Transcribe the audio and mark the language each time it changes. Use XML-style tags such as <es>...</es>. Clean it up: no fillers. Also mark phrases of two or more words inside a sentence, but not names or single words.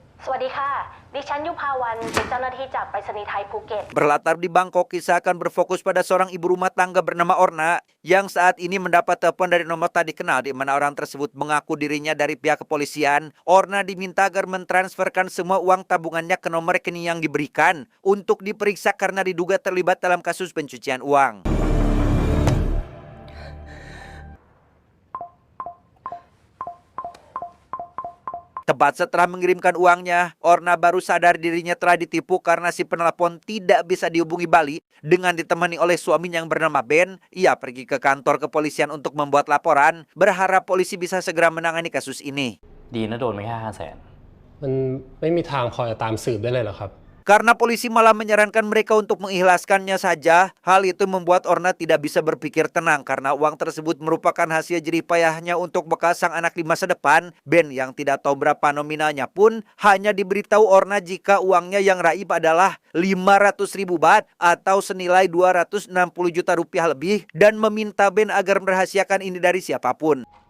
<th>วัสดีค่ะดิฉันยุภาวันเป็นเจ้าหน้าที่จากไปรษณีย์ไทยภูเก็ต</th> <id>Berlatar di Bangkok, kisah akan berfokus pada seorang ibu rumah tangga bernama Orna yang saat ini mendapat telepon dari nomor tak dikenal di mana orang tersebut mengaku dirinya dari pihak kepolisian. Orna diminta agar mentransferkan semua uang tabungannya ke nomor rekening yang diberikan untuk diperiksa karena diduga terlibat dalam kasus pencucian uang. Tepat setelah mengirimkan uangnya, Orna baru sadar dirinya telah ditipu karena si penelpon tidak bisa dihubungi balik. Dengan ditemani oleh suaminya yang bernama Ben, ia pergi ke kantor kepolisian untuk membuat laporan, berharap polisi bisa segera menangani kasus ini.</id> <th>ดีนะโดนไม่แค่500,000 มันไม่มีทางพอจะตามสืบได้เลยเหรอครับ</th> <id>Karena polisi malah menyarankan mereka untuk mengikhlaskannya saja, hal itu membuat Orna tidak bisa berpikir tenang karena uang tersebut merupakan hasil jerih payahnya untuk bekal sang anak di masa depan. Ben yang tidak tahu berapa nominalnya pun hanya diberitahu Orna jika uangnya yang raib adalah 500.000 baht atau senilai 260 juta rupiah lebih dan meminta Ben agar merahasiakan ini dari siapapun.</id>